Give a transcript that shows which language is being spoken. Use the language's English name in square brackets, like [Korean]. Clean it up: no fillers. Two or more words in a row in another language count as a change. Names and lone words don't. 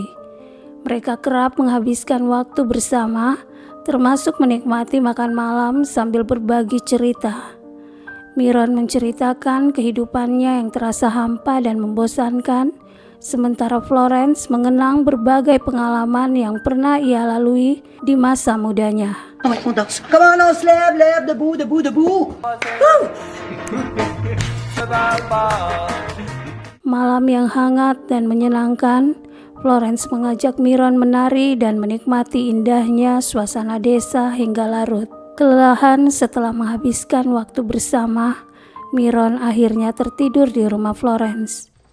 [Indonesian] Mereka kerap menghabiskan waktu bersama, termasuk menikmati makan malam sambil berbagi cerita. Miron menceritakan kehidupannya yang terasa hampa dan membosankan, sementara Florence mengenang berbagai pengalaman yang pernah ia lalui di masa mudanya. [French] Comment on se lève, debout, debout, debout. [Indonesian] Malam yang hangat dan menyenangkan, Florence mengajak Miron menari dan menikmati indahnya suasana desa hingga larut. Kelelahan setelah menghabiskan waktu bersama, Miron akhirnya tertidur di rumah Florence.